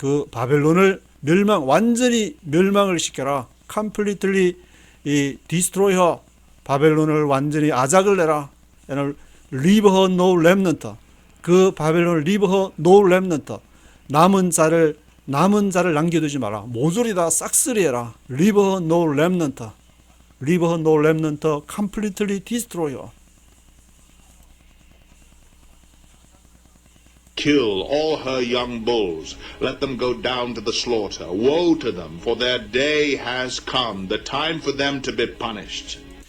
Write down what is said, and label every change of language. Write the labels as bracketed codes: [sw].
[ko] 바벨론을 완전히 멸망을 시켜라. [en] completely destroy her. [ko] 바벨론을 완전히 아작을 내라. [en] and leave her no remnant. [ko] 그 바벨론을 [en] leave her no remnant. [ko] 남은 자를 남겨두지 마라. 모조리 다 싹쓸이해라. [en] leave her no remnant. leave her no remnant. completely destroy her. Kill all her young bulls. Let them go down to the slaughter. Woe to them, for their day has come, the time for them to be punished.